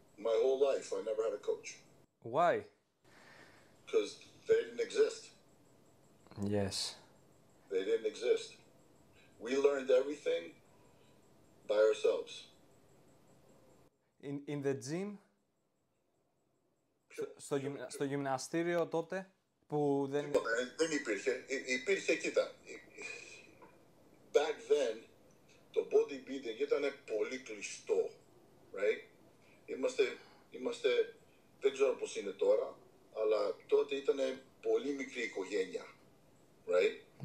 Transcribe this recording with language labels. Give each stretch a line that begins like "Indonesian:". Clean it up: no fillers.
English: My whole life, I never had a coach. Why? Because they didn't exist. Yes. They didn't exist. We learned everything by ourselves. In the gym?
Greek: Στο γυμναστήριο τότε που δεν... Δεν υπήρχε. Υπήρχε, κοίτα.
English: Back then,
Greek: το bodybuilding ήταν πολύ κλειστό, right? Είμαστε, δεν ξέρω πώς είναι τώρα, αλλά τότε ήταν πολύ μικρή οικογένεια, right?